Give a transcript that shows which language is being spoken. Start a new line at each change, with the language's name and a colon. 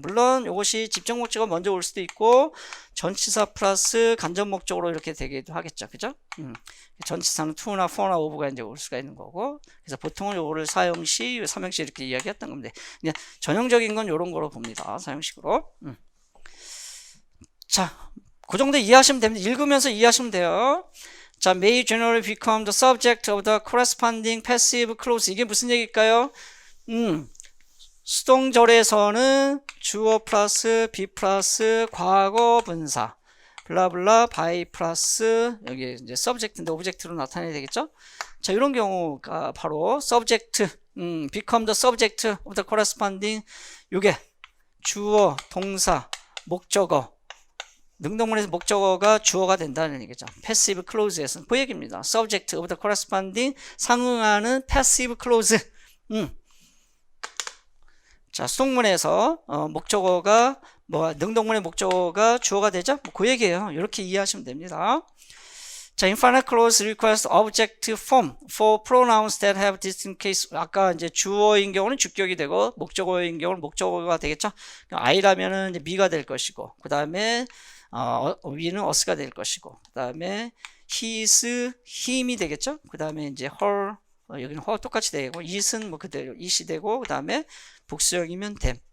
Korean: 물론 이것이 집정 목적어 먼저 올 수도 있고 전치사 플러스 간접 목적어로 이렇게 되기도 하겠죠. 그죠? 전치사는 to나 for나 of가 이제 올 수가 있는 거고. 그래서 보통은 요거를 사형시, 삼형시 이렇게 이야기했던 겁니다. 그냥 전형적인 건 요런 거로 봅니다. 사형식으로. 자, 그 정도 이해하시면 됩니다. 읽으면서 이해하시면 돼요.
English: 자, may generally become the subject of the corresponding passive clause.
Korean: 이게 무슨 얘기일까요? 수동절에서는 주어 플러스 be 플러스 과거 분사 블라블라 by 플러스 여기 이제 subject인데 object로 나타내야 되겠죠? 자, 이런 경우가 바로 subject,
English: become the subject of the corresponding,
Korean: 요게 주어, 동사, 목적어, 능동문에서 목적어가 주어가 된다는 얘기죠. passive clause에서는 그 얘기입니다.
English: subject of the corresponding,
Korean: 상응하는 passive clause. 자, 수동문에서 목적어가 능동문의 목적어가 주어가 되죠? 그 얘기예요. 이렇게 이해하시면 됩니다.
English: 자, infinite clause requires object form for pronouns that have distinct case.
Korean: 아까 이제 주어인 경우는 주격이 되고 목적어인 경우는 목적어가 되겠죠? I라면은 이제 me가 될 것이고, 그 다음에 we는 us가 될 것이고, 그 다음에 his, him이 되겠죠? 그 다음에 이제 her, 여기는 her 똑같이 되고, it은 뭐 그대로 it이 되고, 그 다음에 복수형이면 them.